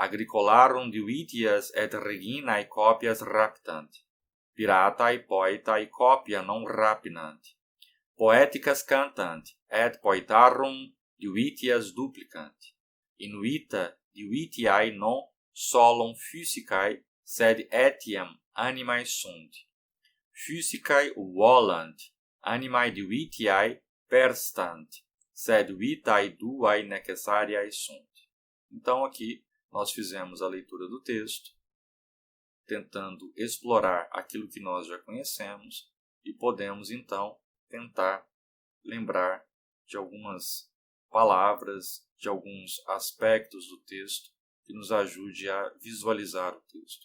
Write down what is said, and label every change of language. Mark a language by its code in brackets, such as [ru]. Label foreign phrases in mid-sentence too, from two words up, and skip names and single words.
[la] agricolarum divitias et reginae copias raptant, piratae poetae copia non rapinant, poeticas cantant, et poetarum divitias duplicant, invita divitiae non solum physicae, sed etiam animae sunt, physicae volant, animae divitiae perstant, sed vitae duae necessariae sunt. [pt] Então aqui nós fizemos a leitura do texto, tentando explorar aquilo que nós já conhecemos e podemos então tentar lembrar de algumas palavras, de alguns aspectos do texto que nos ajude a visualizar o texto.